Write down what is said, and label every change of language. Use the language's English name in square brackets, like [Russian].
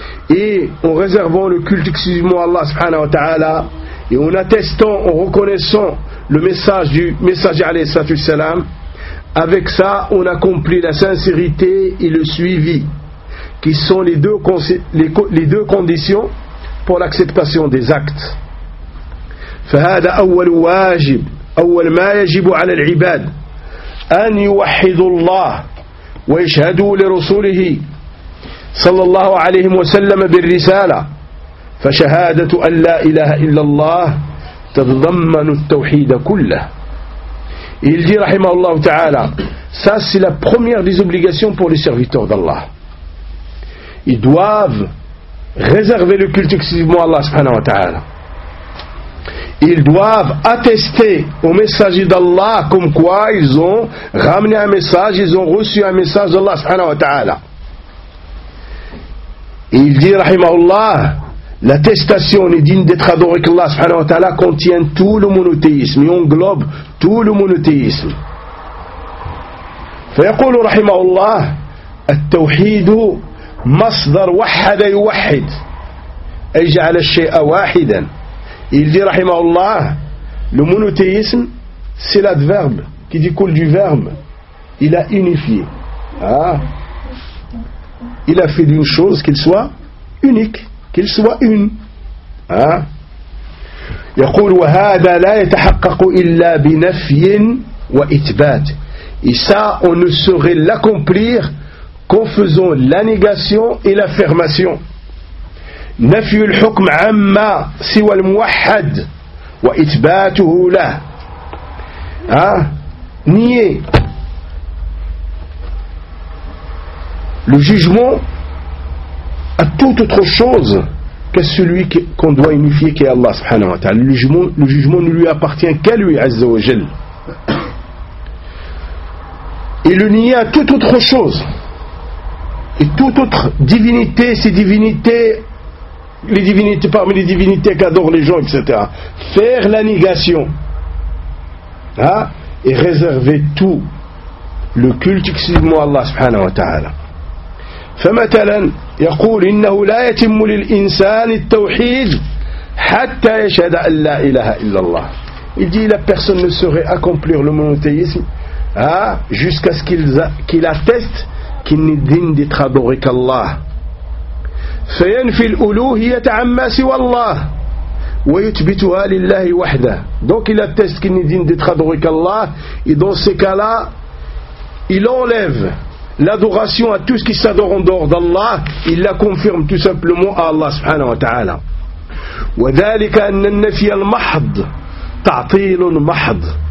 [French] et en réservant le culte exclusivement à Allah subhanahu wa ta'ala, et en attestant, en reconnaissant le message du messager alayhi salatu wassalam, avec ça on accomplit la sincérité et le suivi, qui sont les deux conditions pour l'acceptation des actes. [Arabic] فهذا أول واجب أول ما يجب على العباد أن يوحدوا الله ويشهدوا لرسوله صلى الله عليه وسلم بالرسالة فشهادة أن لا إله إلا الله تتضمن التوحيد كله. [French] Il dit, [Arabic] رحمه الله تعالى, [French] ça c'est la première des obligations pour les serviteurs d'Allah. Ils doivent réserver le culte exclusivement à Allah subhanahu wa ta'ala. Ils doivent attester au messager d'Allah comme quoi ils ont ramené un message, ils ont reçu un message d'Allah subhanahu wa ta'ala. Il dit, rahimahullah, l'attestation est digne d'être adoré qu'Allah subhanahu wa ta'ala contient tout le monothéisme et englobe tout le monothéisme. [Arabic] فيقول رحمه الله التوحيد مصدر وحد يوحد أي جعل الشيء واحدا. [French] Il dit, rahimahullah, le monothéisme, c'est l'adverbe qui découle du verbe. Il a unifié. il a fait d'une chose qu'il soit unique, qu'il soit une. Hein? [Arabic] يقول وهذا لا يتحقق إلا بنفي وإثبات. [French] Et ça, on ne saurait l'accomplir qu'en faisant la négation et l'affirmation. [Arabic] نفي الحكم عما سوى الموحد وإثباته له. Hein? [French] Nier le jugement à toute autre chose que celui qu'on doit unifier, qui est Allah subhanahu wa ta'ala. Le jugement ne lui appartient qu'à lui, Azza wa Jal. Et le nier à toute autre chose, et toute autre divinité, ces divinités, les divinités parmi les divinités qu'adorent les gens, etc. Faire la négation, hein, et réserver tout le culte exclusivement à Allah subhanahu wa ta'ala. [Arabic] فمثلا يقول إنه لا يتم للإنسان التوحيد حتى يشهد أن لا إله إلا الله. [French] Il dit la personne ne saurait accomplir le monothéisme, hein, jusqu'à ce qu'il atteste qu'il n'est digne d'être adoré qu'Allah. [Arabic] فينفي الألوهية عما سوى الله ويثبتها لله وحده. [French] Donc il atteste qu'il n'est digne d'être adoré qu'Allah, et dans ces cas-là, il enlève l'adoration à tout ce qui s'adore en dehors d'Allah, il la confirme tout simplement à Allah subhanahu wa ta'ala. [Arabic] وَذَلِكَ أَنَّ النَّفِيَ الْمَحْضِ تَعْطِيلٌ مَحْضِ.